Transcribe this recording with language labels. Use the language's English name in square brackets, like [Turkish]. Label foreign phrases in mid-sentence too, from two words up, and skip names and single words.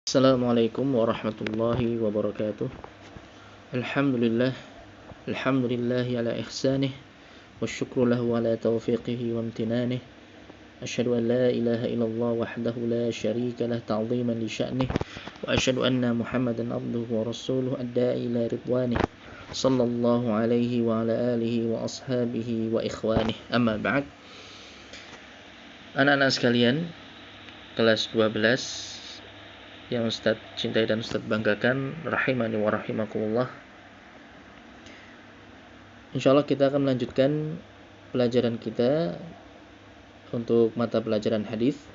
[Arabic] السلام عليكم ورحمة الله وبركاته. الحمد لله، الحمد لله على إحسانه، والشكر له على توفيقه وامتنانه. أشهد أن لا إله إلا الله وحده لا شريك له تعظيما لشأنه، وأشهد أن محمدا عبده ورسوله الداعي إلى رضوانه. صلى الله عليه وعلى آله وأصحابه وإخوانه. أما بعد. [Indonesian] Anak-anak sekalian, kelas 12 yang Ustaz cintai dan Ustaz banggakan, [Arabic] رحمني ورحمكم الله. [Indonesian] Insyaallah kita akan melanjutkan pelajaran kita untuk mata pelajaran hadis.